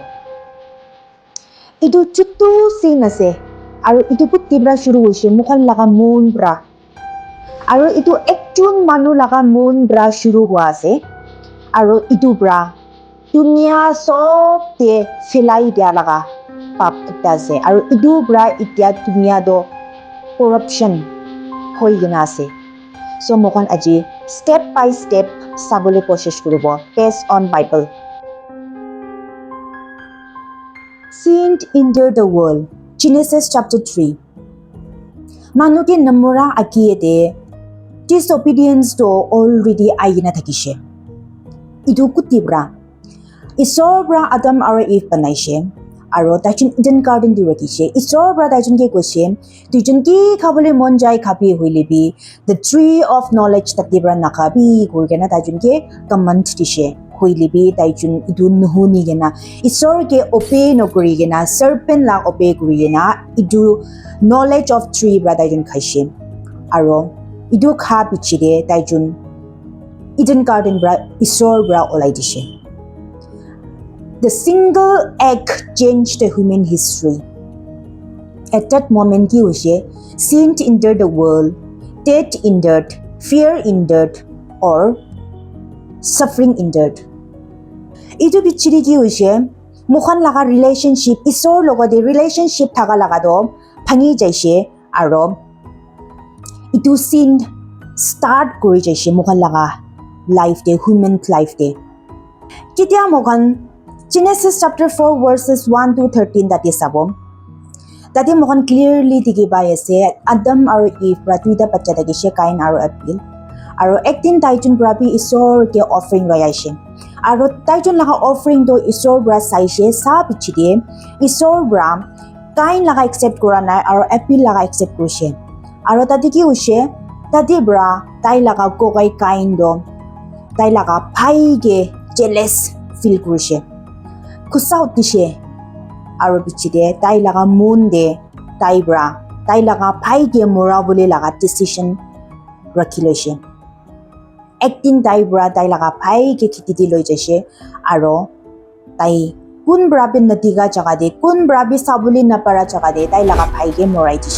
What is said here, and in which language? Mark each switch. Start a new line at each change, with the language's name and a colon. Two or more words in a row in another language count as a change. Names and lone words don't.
Naga Pidgin: Idu chutu sin ase aro idu putti bra shuru hoise mukhan laga moon bra. Aro itu ekjun manu laga moon bra shuru hua ase. Aro itu bra dunia sob te filai dia laga pap ekta ase. Aro itu bra itia dunia do corruption hoi gina ase. So mokhan aji
English: step by step
Naga Pidgin: sabole koshish kuribo
English: based on Bible. Sin entered the world. Genesis chapter 3.
Naga Pidgin: Manu ke namura akiye de disobedience to already ayina thakishe. Idu kutibra. Isor bra Adam aro Eve banaishe. Aro taichun Eden garden di rakishe. Isor bra taichun ke koshe. Taichun ki khabole mon jai khabi hoile bi.
English: The tree of knowledge takdibra nakabi.
Naga Pidgin: Kurgena taichun ke command dishe. Hoile bi taichun idu nuhuni gena. Isor ke obey no kuri gena. Serpent lang obey kuri gena. Idu
English: knowledge of tree
Naga Pidgin: bra taichun khaishe. Aro idu kha pichide taijun Eden garden bra isor bra olai dishe.
English: The single act changed the human history. At that moment
Naga Pidgin: ki hoise
English: sin entered the world, death entered, fear entered, or suffering entered.
Naga Pidgin: Idu pichide ki hoise mukhan laga relationship isor logode relationship thaga laga do bhangi jaise aro itu sin start kori jaise mokhan laga life de
English: human life
Naga Pidgin: de kitia mokhan
English: Genesis chapter 4 verses 1 to 13
Naga Pidgin: dati sabo dati mokhan clearly dikhi pai ase Adam aro Eve pra tuita bacha dakise Cain aro Abel aro ekdin taijun bra bi isor ke offering loi aise aro taijun laga offering do isor bra saise sa bichide isor bra Cain laga accept kora nai aro Abel laga accept korise. Aro tadi ki hoise tadi bra tai laga kokai Cain do tai laga bhai ke
English: jealous feel
Naga Pidgin: korise khusa utishe aro bichide tai laga moon de tai bra tai laga bhai ke mora bole laga decision rakhiloise ekdin tai bra tai laga bhai ke khiti di loi jaise aro tai kun bra bin natiga jaga de kun bra bi sabuli na para jaga de tai laga bhai ke morai dise.